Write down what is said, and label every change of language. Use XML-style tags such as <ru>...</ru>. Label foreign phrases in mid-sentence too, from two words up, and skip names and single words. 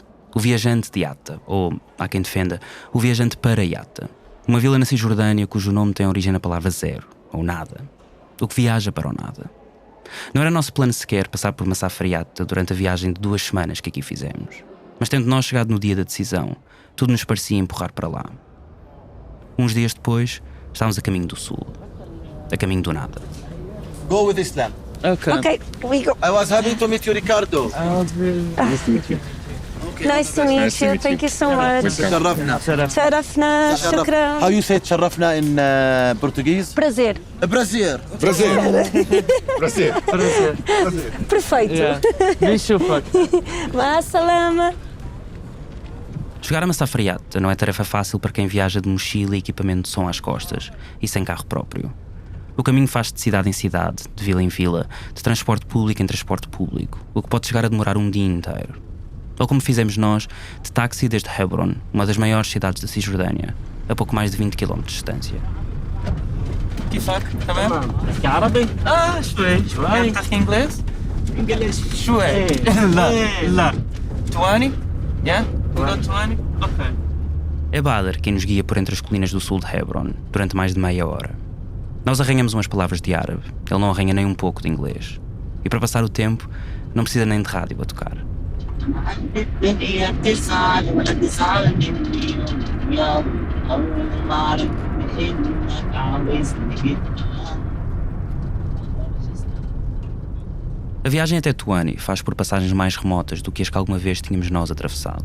<pt>O viajante de Yatta, ou, há quem defenda, o viajante para Yatta, uma vila na Cisjordânia cujo nome tem origem na palavra zero, ou nada, o que viaja para o nada. Não era nosso plano sequer passar por Massa Friata durante a viagem de 2 semanas que aqui fizemos. Mas tendo nós chegado no dia da decisão, tudo nos parecia empurrar para lá. Uns dias depois, estávamos a caminho do sul. A caminho do nada.</pt> <en>Go with Islam. Okay, we go. I was happy to meet you, Ricardo. Nice to meet you. Nice to meet you. Thank you so much.</en> <ar>تشرفنا. تشرفنا. شكرا.</ar> <en>How you say تشرفنا in Portuguese?</en> <pt>Prazer. Prazer. Perfeito.</pt> <ar>مع السلامة.</ar> <pt>Chegar a Massa Friata não é tarefa fácil para quem viaja de mochila e equipamento de som às costas e sem carro próprio. O caminho faz de cidade em cidade, de vila em vila, de transporte público em transporte público, o que pode chegar a demorar um dia inteiro. Ou como fizemos nós, de táxi desde Hebron, uma das maiores cidades da Cisjordânia, a pouco mais de 20 km de distância.</pt> <ar>كيفك؟ تمام؟ تحكي عربي؟ شوي تحكي انجليز؟ انجليز شوي لا تواني؟ تواني؟ اوكي.</ar> <pt>É Bader quem nos guia por entre as colinas do sul de Hebron, durante mais de meia hora. Nós arranhamos umas palavras de árabe, ele não arranha nem um pouco de inglês. E para passar o tempo, não precisa nem de rádio a tocar. A viagem até Tuani faz por passagens mais remotas do que as que alguma vez tínhamos nós atravessado.</pt>